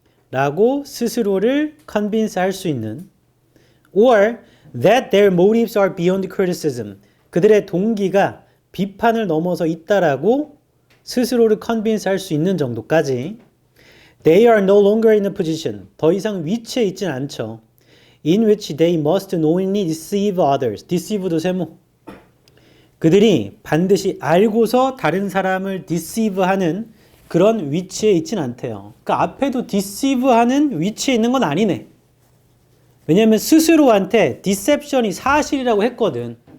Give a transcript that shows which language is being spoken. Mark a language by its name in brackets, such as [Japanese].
[Korean] 라고 스스로를 convince 할 수 있는 [English] or that their motives are beyond criticism [Korean] 그들의 동기가 비판을 넘어서 있다라고 스스로를 convince 할 수 있는 정도까지 [English] They are no longer in a position [Korean] 더 이상 위치에 있진 않죠. [English] In which they must knowingly deceive others. [Korean] deceive도 세모. 그들이 반드시 알고서 다른 사람을 deceive하는 그런 위치에 있진 않대요. 그러니까 앞에도 deceive하는 위치에 있는 건 아니네. 왜냐하면 스스로한테 deception이 사실이라고 했거든.